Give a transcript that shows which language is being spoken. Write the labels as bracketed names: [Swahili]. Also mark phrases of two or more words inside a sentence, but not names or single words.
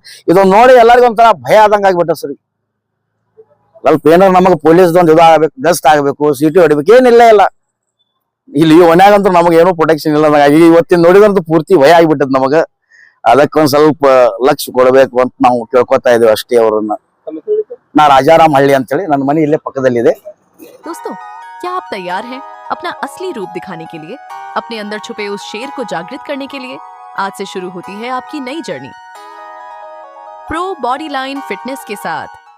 [Kannada] ಇದೊಂದು ನೋಡಿ ಎಲ್ಲರಿಗೂ ಒಂಥರ ಭಯ ಆದಂಗ ಆಗ್ಬಿಟ್ಟ ಸರ್. ಸ್ವಲ್ಪ ಏನಾರು ನಮಗೆ ಪೊಲೀಸ್ ಒಂದು ಇದು ಆಗ್ಬೇಕು, ಗಸ್ಟ್ ಆಗ್ಬೇಕು, ಸಿಟಿ ಹೊಡಿಬೇಕು, ಏನಿಲ್ಲ ಇಲ್ಲ. ಇಲ್ಲಿ ಒನ್ಯಾಗಂತೂ ನಮಗೆ ಏನೂ ಪ್ರೊಟೆಕ್ಷನ್ ಇಲ್ಲ. ಇವತ್ತಿನ ನೋಡಿದಂತೂ ಪೂರ್ತಿ ಭಯ ಆಗ್ಬಿಟ್ಟದ್ ನಮಗ. ಅದಕ್ಕೊಂದ್ ಸ್ವಲ್ಪ ಲಕ್ಷ್ಯ ಕೊಡಬೇಕು ಅಂತ ನಾವು ಕೇಳ್ಕೊತಾ ಇದೀವಿ ಅಷ್ಟೇ ಅವರನ್ನ. ನಾ ರಾಜಾರಾಮ್ ಹಳ್ಳಿ ಅಂತೇಳಿ, ನನ್ನ ಮನೆ ಇಲ್ಲೇ ಪಕ್ಕದಲ್ಲಿದೆ. [Hindi] दोस्तों, क्या आप तैयार हैं अपना असली रूप दिखाने के लिए, अपने अंदर छुपे उस शेर को जागृत करने के लिए? आज से शुरू होती है आपकी नई जर्नी प्रो बॉडी लाइन फिटनेस के साथ।